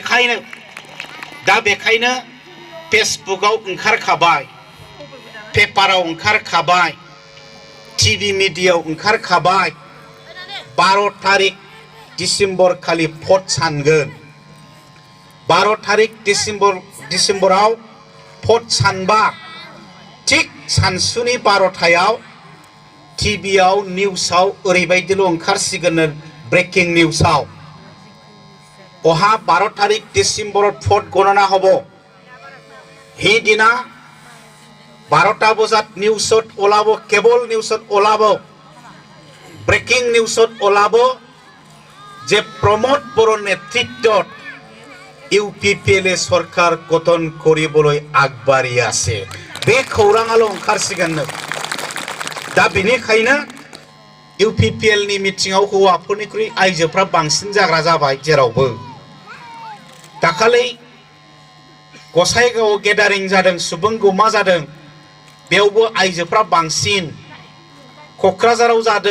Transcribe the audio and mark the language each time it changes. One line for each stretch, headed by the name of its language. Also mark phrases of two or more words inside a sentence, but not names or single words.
Bodo: बेखायनो फेसबुकआव ओंखारखाबाय पेपाराव ओंखारखाबाय
English: TV media
Bodo: ओंखारखाबाय 12 तारिख डिसेम्बर खालि भट सानगोन 12 तारिख डिसेम्बराव भट सानबा थिक सानसुनि 12टायाव टिभियाव निउसाव ओरैबायदिल' ओंखारसिगोन
English: breaking news
Assamese: অহা 12 তাৰিখ ডিচেম্বৰত ভোট গণনা হ'ব সেইদিনা 12টা বজাত নিউজত ওলাব কেবল নিউজত ওলাব
English: breaking news
Assamese: ওলাব যে প্রমোদ বড়োৰ নেতৃত্বত ইউপিপিএল সরকার গঠন কৰিবলৈ আগবাঢ়ি আছে
Bodo: बे खौराङाल' ओंखारसिगोन दा बेनिखायनो इउपिपिएलनि मिटिंआव हौवाफोरनिख्रुइ आइजोफ्रा बांसिन जाग्रा जाबाय जेरावबो दाखालि गसाइगावआव गेदारिं जादों सुबुं गौमा जादों बेयावबो आइजोफ्रा बांसिन क'क्राझाराव जादों